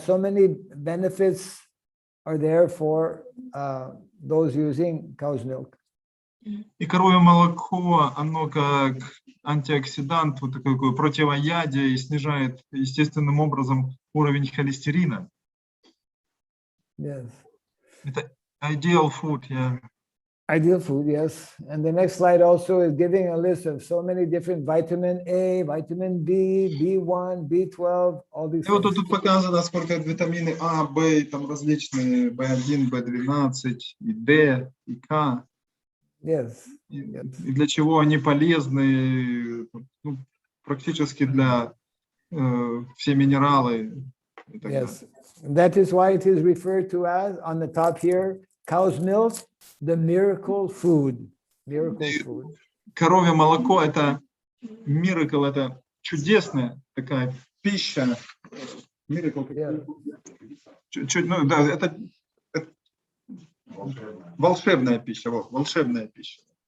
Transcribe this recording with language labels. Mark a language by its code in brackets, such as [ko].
[en] So many benefits are there for those using cow's milk. [ru] И коровье молоко, оно как антиоксидант, вот такое противоядие, и снижает естественным образом уровень холестерина. [en] Yes. Это ideal food, yeah. Ideal food, yes. And the next slide also is giving a list of so many different vitamin A, vitamin B, B1, B12, all these [ru] И вот [en] things. [ru] тут показано, сколько витамины А, В, там различные, B1, B12, и D, и К. [en] Yes. [ru] И для чего они полезны, ну, практически для все минералы. И так [en] Yes. [ru] далее. [en] That is why it is referred to as, on the top here, cow's milk, the miracle food. Miracle food. [ru] Коровье молоко – это miracle, это чудесная такая пища. [en] Miracle. Yeah. [ru] Ну, да, это волшебная пища, волшебная пища.